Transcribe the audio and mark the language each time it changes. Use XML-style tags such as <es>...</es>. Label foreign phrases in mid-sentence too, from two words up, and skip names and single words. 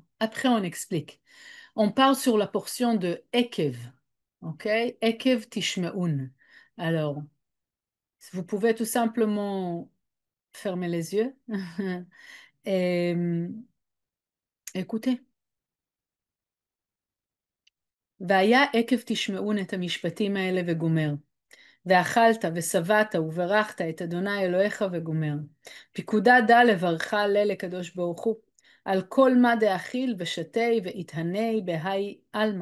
<fr>Après, on explique. On parle sur la portion de Ekev.</fr> <he>OK? עקב תשמעון.</he> <fr>Alors, vous pouvez tout simplement fermer les yeux et écoutez.</fr> <he>והיה עקב תשמעון את המשפטים האלה וגומר. ואכלת ושבעת וברכת את אדוני אלוהיך וגומר.</he> <arc>פקודה דע לברכה לקדוש ברוך הוא, על כל מה דאכיל ושתי והתהני בהאי עלמא.</arc>